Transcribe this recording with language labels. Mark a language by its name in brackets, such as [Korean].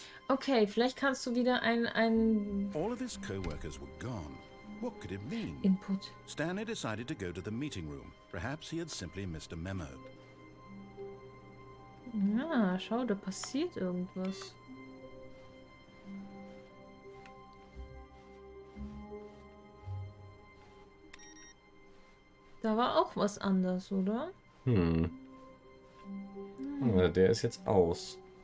[German] Okay, vielleicht kannst du wieder ein [English] All of his co-workers were gone. What could it mean? Input. Stanley decided to go to the meeting room. Perhaps he had simply missed a memo. [German] Ja, schau, da passiert irgendwas. Da war auch was anders, oder? Ja, der ist jetzt aus.